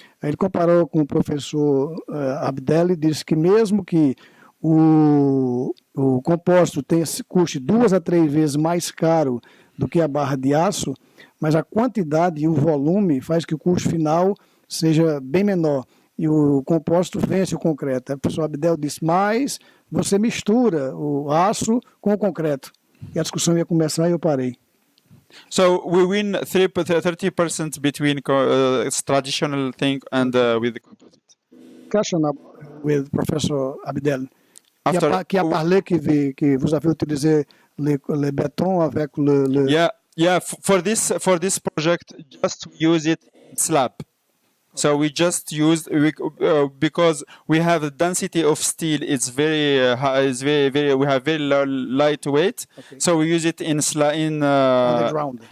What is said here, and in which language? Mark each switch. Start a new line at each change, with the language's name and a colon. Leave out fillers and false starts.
Portuguese: Aí ele comparou com o professor Abdel e disse que mesmo que o compósito custe 2 a 3 vezes mais caro do que a barra de aço, mas a quantidade e o volume faz que o custo final seja bem menor. E o compósito vence o concreto. O professor Abdel disse, mas você mistura o aço com o concreto. E a discussão ia começar e eu parei.
English: So we win 30% between traditional thing and with the composite. Question with Professor Abdel.
French: Qui a parlé que vous avez utilisé le béton avec le...
English: Yeah. For this project, just use it in slab. So we just used because we have the density of steel. It's very high. It's very. We have very lightweight. Okay. So we use it in underground.